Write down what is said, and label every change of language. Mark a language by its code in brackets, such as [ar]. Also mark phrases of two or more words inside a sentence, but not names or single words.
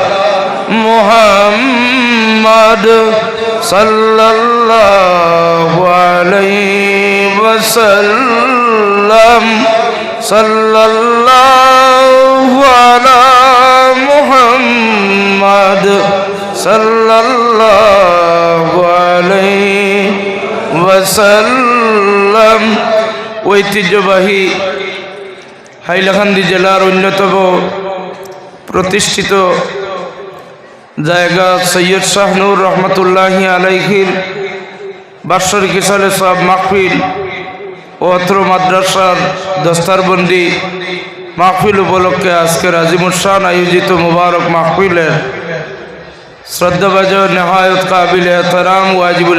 [ar] محمد صلی اللہ علیہ وسلم صلی اللہ علی محمد صلی اللہ علیہ [bn] وسلم ঐতিহ্যবাহী হাইলাকান্দি জেলার অন্যতম প্রতিষ্ঠিত জায়গা সৈয়দ শাহনুর রহমতুল্লাহি আলাইহির বাৎসরিক ইসালে সব মাহফিল ও অত্র মাদ্রাসার দস্তারবন্দি মাহফিল উপলক্ষে আজকের আজিমুল শান আয়োজিত মুবারক মাহফিলের শ্রদ্ধাভাজন নেহায়ত কাবিল এহতরাম ওয়াজিবুল